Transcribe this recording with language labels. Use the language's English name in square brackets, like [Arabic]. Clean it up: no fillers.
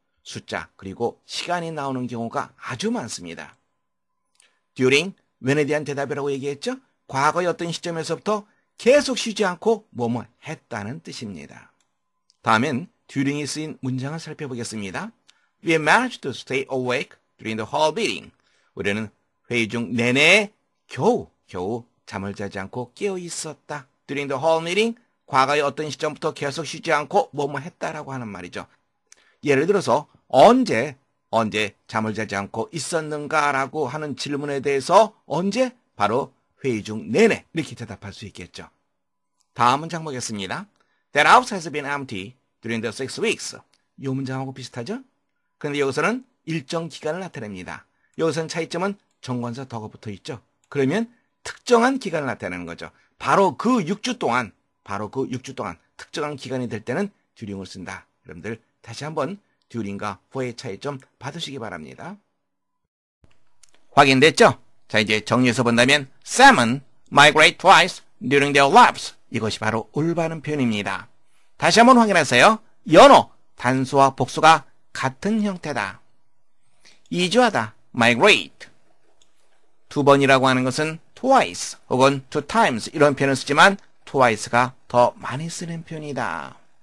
[Korean] 숫자 그리고 시간이 나오는 경우가 아주 많습니다. during, when에 대한 대답이라고 얘기했죠. 과거의 어떤 시점에서부터 계속 쉬지 않고 뭐뭐 했다는 뜻입니다. 다음엔 during이 쓰인 문장을 살펴보겠습니다. [English] We managed to stay awake during the whole meeting. [Korean] 우리는 회의 중 내내 겨우 잠을 자지 않고 깨어 있었다. [English] During the whole meeting, [Korean] 과거의 어떤 시점부터 계속 쉬지 않고 뭐뭐 했다라고 하는 말이죠. 예를 들어서 언제 잠을 자지 않고 있었는가라고 하는 질문에 대해서 언제? 바로 회의 중 내내 이렇게 대답할 수 있겠죠. 다음 문장 보겠습니다. [English] That house has been empty during the 6 weeks. [Korean] 이 문장하고 비슷하죠? 그런데 여기서는 일정 기간을 나타냅니다. 여기서는 차이점은 정관사 더가 붙어 있죠. 그러면 특정한 기간을 나타내는 거죠. 바로 그 6주 동안 특정한 기간이 될 때는 during을 쓴다. 여러분들 다시 한번 during과 for의 차이점 받으시기 바랍니다. 확인됐죠? 자, 이제 정리해서 본다면 [English] salmon migrate twice during their lives. [Korean] 이것이 바로 올바른 표현입니다. 다시 한번 확인하세요. 연어, 단수와 복수가 같은 형태다. 이주하다, migrate. 2번이라고 하는 것은 twice 혹은 2 times 이런 표현을 쓰지만 twice가 더 많이 쓰는 표현이다.